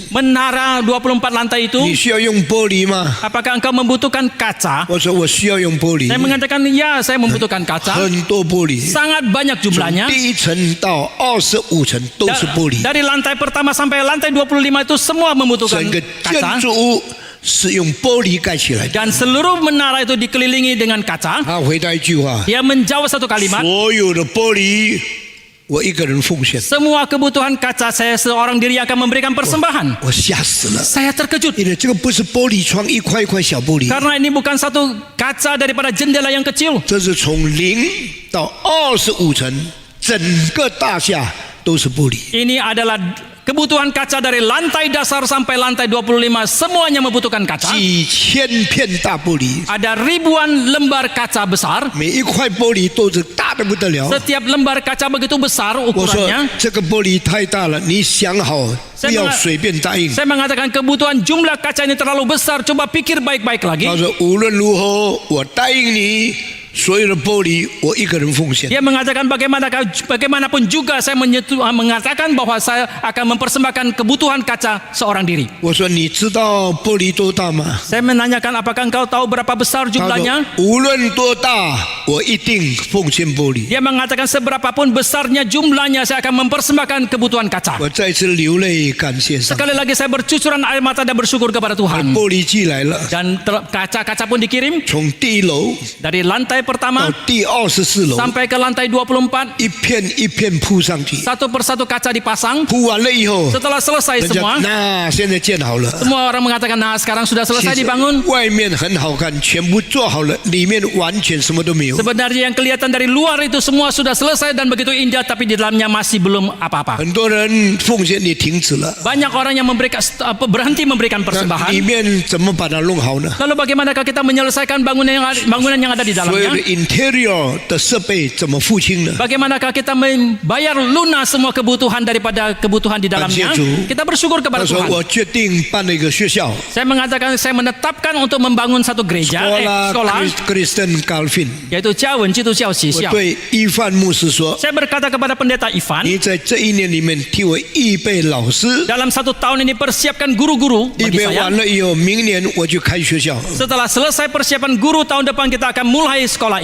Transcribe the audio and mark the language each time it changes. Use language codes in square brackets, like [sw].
[id] Menara 24 lantai itu, [zh] 你需要用玻璃吗？ [id] apakah engkau membutuhkan kaca? [zh] 我说我需要用玻璃 [id] Saya，mengatakan ya, saya membutuhkan kaca. [zh] 很多玻璃， [id] Sangat banyak [zh] 从 [id] jumlahnya. [zh] 第1层到25层都是玻璃， [id] Dari lantai pertama sampai lantai 25 itu semua membutuhkan [zh] 整个建 [id] kaca. [zh] 筑物是用玻璃盖起来的。 [id] Dan seluruh menara itu dikelilingi dengan kaca. [zh] 他回答一句话： [id] Dia menjawab satu kalimat, [zh] 所有的玻璃，我一个人奉献。 [id] semua kebutuhan kaca saya seorang diri akan memberikan persembahan. [zh] 我吓死了， [id] Saya terkejut [zh] 因为这个不是玻璃窗一块一块小玻璃， [id] karena ini bukan satu kaca daripada jendela yang kecil. [zh] 这是从0到25层，整个大厦都是玻璃。 [id] Ini adalah Kebutuhan kaca dari lantai dasar sampai lantai 25 semuanya membutuhkan kaca. [zh] 几千片大玻璃， [id] Ada ribuan lembar kaca besar. [zh] 每一块玻璃都是大的不得了。 [id] Setiap lembar kaca begitu besar [zh] 我说 [id] ukurannya. [zh] 这个玻璃太大了，你想好不要随便答应。 [id] Saya mengatakan kebutuhan jumlah kaca ini terlalu besar. Coba pikir baik-baik lagi. [zh] 他说无论如何，我答应你，所有的玻璃我一个人奉献。 [id] Dia mengatakan bagaimanapun juga saya mengatakan bahwa saya akan mempersembahkan kebutuhan kaca seorang diri. [zh] 我说你知道玻璃多大吗？ [id] Saya menanyakan apakah engkau tahu berapa besar [zh] 他 [id] jumlahnya? [zh] 说无论多大，我一定奉献玻璃。 [id] Dia mengatakan seberapapun besarnya jumlahnya saya akan mempersembahkan kebutuhan kaca. [zh] 我再次流泪感谢上帝。 [id] Sekali lagi saya bercucuran air mata dan bersyukur kepada Tuhan. [zh] 玻璃寄来了， [id] Dan kaca-kaca pun dikirim [zh] 从第一楼 [id] dari lantai [zh] 到 [id] pertama [zh] 第24楼， [id] sampai ke lantai 24. [zh] 一片一片铺上去。 [id] Satu persatu kaca dipasang. [zh] 铺完了以后， [id] Setelah selesai [zh] 人家 [id] semua, [zh] 那现在建好了。 [id] semua orang mengatakan, nah sekarang sudah [zh] 其 [id] selesai [zh] 实 [id] dibangun. [zh] 外面很好看，全部做好了，里面完全什么都没有。 [id] Sebenarnya yang kelihatan dari luar itu semua sudah selesai dan begitu indah, tapi di dalamnya masih belum apa-apa. [zh] 很多人奉献也停止了， [id] Banyak orang yang berhenti memberikan persembahan. [zh] 里面怎么把它弄好呢？ [id] Lalu bagaimanakah kita menyelesaikan bangunan yang ada di [zh] 所有的 [id] dalamnya? [zh] interior 的设备怎么付清呢？ [id] Bagaimanakah kita membayar lunas semua kebutuhan daripada kebutuhan di dalamnya? Tuhan. Kita bersyukur [zh] 他 [id] kepada [zh] 说 [id] Tuhan. [zh] 我决定办了一个学校， [id] Saya mengatakan saya menetapkan untuk membangun satu gereja, sekolah, Kristen Calvin。 [zh] yaitu 嘉文基督教学我校。对伊范牧师说， [id] Saya berkata kepada pendeta Ivan, [zh] 你在这一年里面替我预备老师， [id] dalam 1 tahun ini persiapkan guru-guru [zh] 预 [id] bagi [zh] 备 [id] saya. [zh] 完了以后，明年我就开学校。 [id] Setelah selesai persiapan guru, tahun depan kita akan mulai sekolah